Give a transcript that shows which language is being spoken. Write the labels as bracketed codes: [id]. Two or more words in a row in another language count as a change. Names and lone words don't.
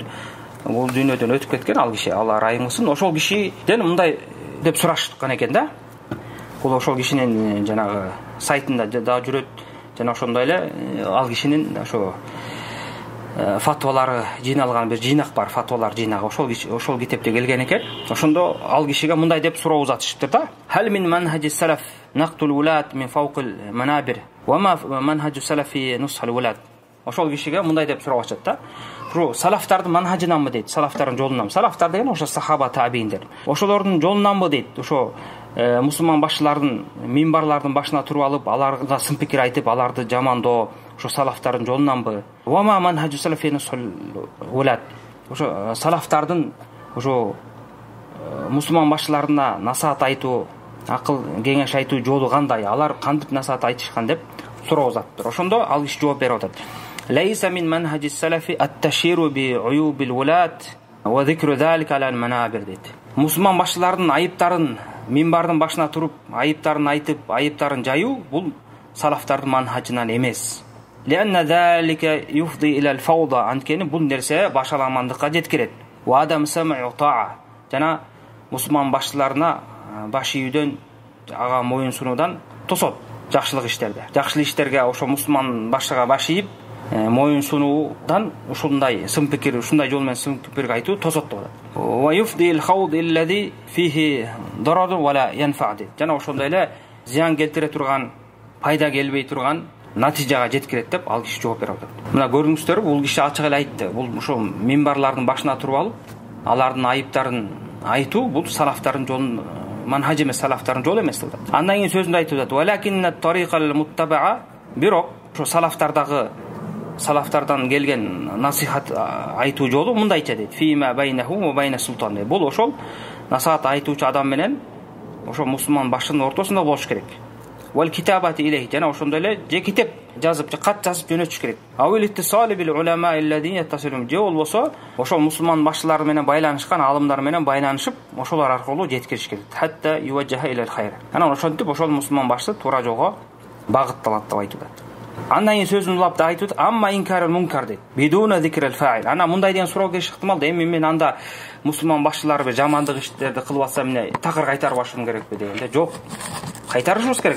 [ky] Бул дүйнөдөн өтүп кеткен ал киши, Алла райыңылсын. Ошол кишиден мындай деп сурашкан экен да. Бул ошол кишинин жанагы сайтында да жүрөт, жана ошондой эле ал кишинин ошо фатвалары жыйналган бир жыйнак бар, фатвалар жыйнагы. Ошол китепте келген экен. Ошондо ал кишиге мындай деп суроо узатышыптыр да. [ar] هل من منهج السلف نقد الولاة من فوق المنابر وما منهج السلف نصح الولاة. [ky] Ошол кишиге мындай деп сурап атышат да. Ошо салафтардын манхажынанбы дейт, салафтардын жолунан. Салафтар деген ошо сахаба, табииндер. Ошолордун жолунанбы дейт. Ошо мусулман башчылардын минбарлардын башына туруп алып, аларга сын пикир айтып, аларды жамандоо, ошо салафтардын жолунанбы? [ar] وما منهج السلف نصح الولاة. [ky] Ошо салафтардын ошо мусулман башчыларына насаат айтуу, акыл кеңеш айтуу жолу кандай? Алар кантип насаат айтышкан деп суроо узаттыр. Ошондо ал киши жооп берип атат. [ar] ليس من منهج السلف التشهير بعيوب الولاة وذكر ذلك على المنابر дейт. [ky] Мусулман башчылардын айыптарын минбардын башына туруп, айыптарын айтып, айыптарын жаюу бул салафтардын манхажынан эмес. [ar] لأن ذلك يفضي إلى الفوضى, [ky] анткени бул нерсе башаламандыкка жеткирет. [ar] وعدم السمع والطاعة. [ky] Жана мусулман башчыларына баш ийүүдөн, ага моюн сунуудан тосот жакшылык иштерде. Жакшылык иштерге ошо мусулман башчыга баш ийип, моюн сунуудан ушундай сын пикир, ушундай жол менен сын пикир айтуу тосот деп атат. [ar] ويفضي إلى الخوض الذي فيه ضرر ولا ينفع. [ky] Жана ошондой эле зыян келтире турган, пайда келбей турган натыйжага жеткирет деп ал киши жооп берип атат. Мына көрдүңүздөр, бул киши ачык эле айтты. Бул ошо минбарлардын башына туруп алып, алардын айыптарын айтуу бул салафтардын жолун манхаж эмес, салафтардын жолу эмес деп атат. Андан кийин сөзүндө айтып атат: [ar] "ولكن الطريقة المتبعة", [ky] бирок ошо салафтардан келген насихат айтуу жолу мындайча дейт: [ar] "فيما بينه وبين السلطان". [ky] Бул ошол насихат айтуучу адам менен ошо мусулман башчынын ортосунда болуш керек. [ar] والكتابة إليه, [ky] жана ошондой эле же китеп жазып, же кат жазып жөнөтүш керек. [ar] أو الاتصال بالعلماء الذين يتصلون, [ky] же болбосо ошол мусулман башчылары менен байланышкан аалымдар менен байланышып, ошолор аркылуу жеткириш керек. [ar] حتى يوجه إلى الخير. [ky] Анан ошентип ошол мусулман башчы туура жолго багытталат деп айтып атат. Андан кийин сөзүн улап да айтып атат: [ar] "أما إنكار المنكر" [ky] дейт. [ar] "بدون ذكر الفاعل". [ky] Ана мындай деген суроо келиш ыктымал да: "Эми мен анда мусулман башчылары бир жамандык иштерди кылып атса, эмне такыр кайтарып башым керекпи?" дегенде, жок. Кайтарышыбыз керек.